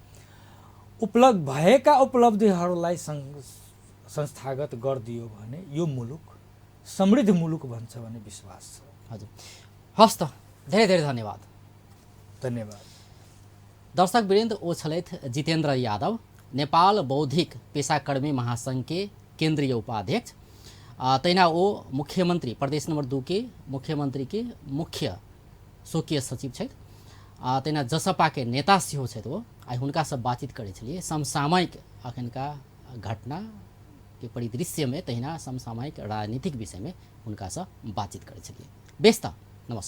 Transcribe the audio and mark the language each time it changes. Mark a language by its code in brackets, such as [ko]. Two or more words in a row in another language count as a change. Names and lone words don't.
[ne] भएका उपलब्धिहरूलाई संस्थागत गरिदियो भने यो मुलुक समृद्ध मुलुक बन्छ भन्ने विश्वास छ। हजुर, हस् त, धेरै धेरै धन्यवाद। धन्यवाद। [mai] दर्शक वीरेन्द्र ओछलैथ जितेन्द्र यादव, नेपाल बौद्धिक पेशाकर्मी महासंघ के केंद्रीय उपाध्यक्ष, तैना ओ मुख्यमंत्री प्रदेश नंबर 2 के मुख्यमंत्री के मुख्य स्वकीय सचिव छथि, तैना जसपा के नेता सेहो छथि। वो आई हुनका सब बातचीत करे छलिए समसामयिक अखनका घटना के परिदृश्य में, तहिना समसामयिक राजनीतिक विषय में हुनका सब बातचीत करे छलिए।